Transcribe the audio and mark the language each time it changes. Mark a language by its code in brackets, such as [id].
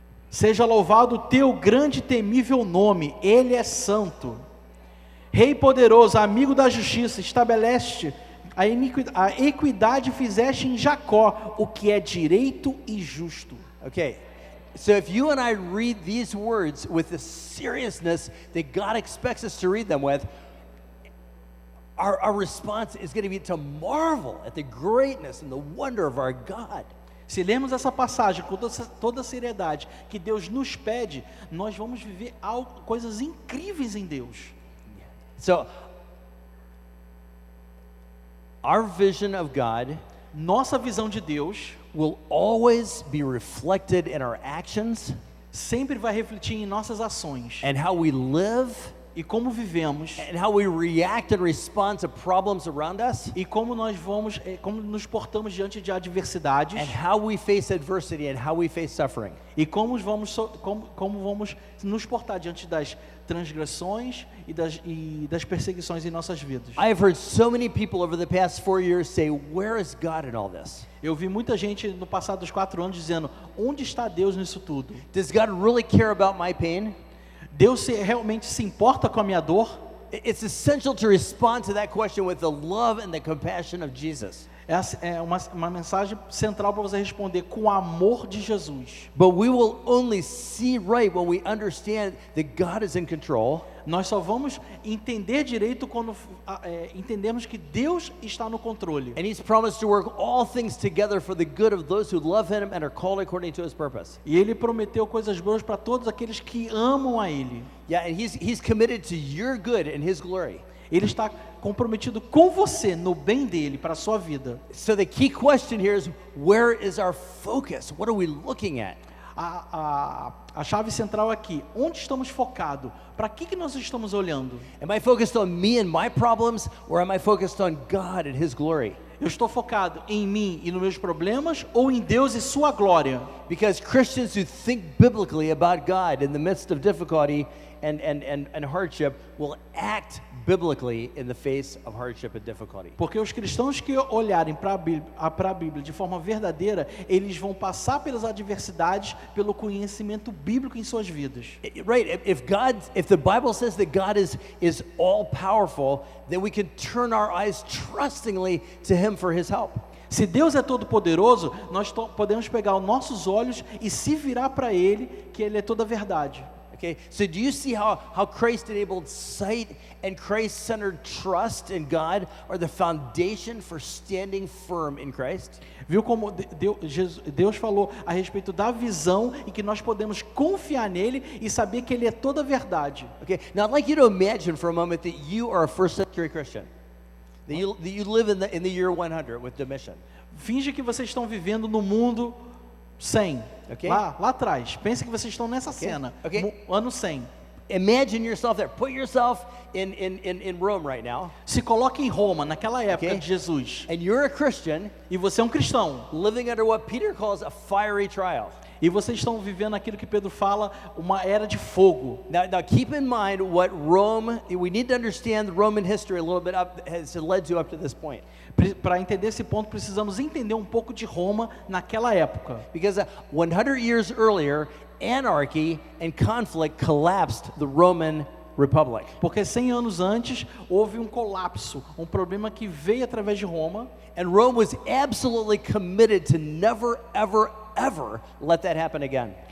[pt] Seja louvado o teu grande e temível nome, ele é santo. Rei poderoso, amigo da justiça, estabeleste a equidade, fizeste em Jacó o que é direito e justo. [en] Okay. So if you and I read these words with the seriousness that God expects us to read them with, our response is going to be to marvel at the greatness and the wonder of our God. [pt] Se lermos essa passagem com toda a seriedade que Deus nos pede, nós vamos viver coisas incríveis em Deus. [en] So our vision of God [pt] Nossa visão de Deus [en] will always be reflected in our actions [pt] sempre vai refletir em nossas ações [en] and how we live [pt] e como vivemos [en] and how we react and respond to problems around us [pt] e como nós vamos, como nos portamos diante de adversidades [en] and how we face adversity and how we face suffering. [pt] e como como vamos nos portar diante das transgressões e das perseguições em nossas vidas. [en] I have heard so many people over the past 4 years say, where is God in all this? [pt] Eu vi muita gente no passado dos 4 anos dizendo, onde está Deus nisso tudo? [en] Does God really care about my pain? [pt] Deus realmente se importa com a minha dor? [en] It's essential to respond to that question with the love and the compassion of Jesus. [pt] Essa é uma mensagem central para você responder com o amor de Jesus. [en] But we will only see right when we understand that God is in control. [pt] Nós só vamos entender direito quando entendermos que Deus está no controle. [en] And He's promised to work all things together for the good of those who love Him and are called according to His purpose. [pt] E Ele prometeu coisas boas para todos aqueles que amam a Ele. [en] Yeah, and He's committed to your good and His glory. [pt] Ele está comprometido com você no bem dele para a sua vida. [en] So the key question here is, where is our focus? What are we looking at? [pt] A chave central aqui, onde estamos focados? Para que nós estamos olhando? [en] Am I focused on me and my problems, or am I focused on God and His glory? [pt] Eu estou focado em mim e nos meus problemas ou em Deus e sua glória? [en] Because Christians who think biblically about God in the midst of difficulty and hardship will act biblically in the face of hardship and difficulty. [pt] Porque os cristãos que olharem para a Bíblia de forma verdadeira, eles vão passar pelas adversidades pelo conhecimento bíblico em suas vidas. [en] Right, if the Bible says that God is all powerful, then we can turn our eyes trustingly to Him for His help. [pt] Se Deus é todo poderoso, nós podemos pegar os nossos olhos e se virar para Ele, que Ele é toda a verdade. [en] Okay, so do you see how Christ-enabled sight and Christ-centered trust in God are the foundation for standing firm in Christ? [pt] Viu como Deus falou a respeito da visão e que nós podemos confiar nele e saber que Ele é toda a verdade. [en] Okay, now I'd like you to imagine for a moment that you are a first-century Christian, that you live in the year 100 with Domitian. [pt] Finge que vocês estão vivendo no mundo 100, [en] Okay. [pt] lá atrás. Pense que vocês estão nessa cena, [en] Okay. [pt] ano 100. [en] Imagine yourself there. Put yourself in Rome right now. [pt] Se coloque em Roma, naquela época [en] Okay. [pt] de Jesus, [en] And you're a Christian [pt] e você é um cristão, [en] living under what Peter calls a fiery trial. [pt] e vocês estão vivendo aquilo que Pedro fala, uma era de fogo. [en] Now keep in mind what Rome, we need to understand the Roman history a little bit has led to up to this point. [pt] Para entender esse ponto, precisamos entender um pouco de Roma naquela época. [en] Because 100 years earlier, anarchy and conflict collapsed the Roman Republic. [pt] Porque 100 anos antes, houve um colapso, um problema que veio através de Roma. [en] And Rome was absolutely committed to never, ever, ever let that happen again.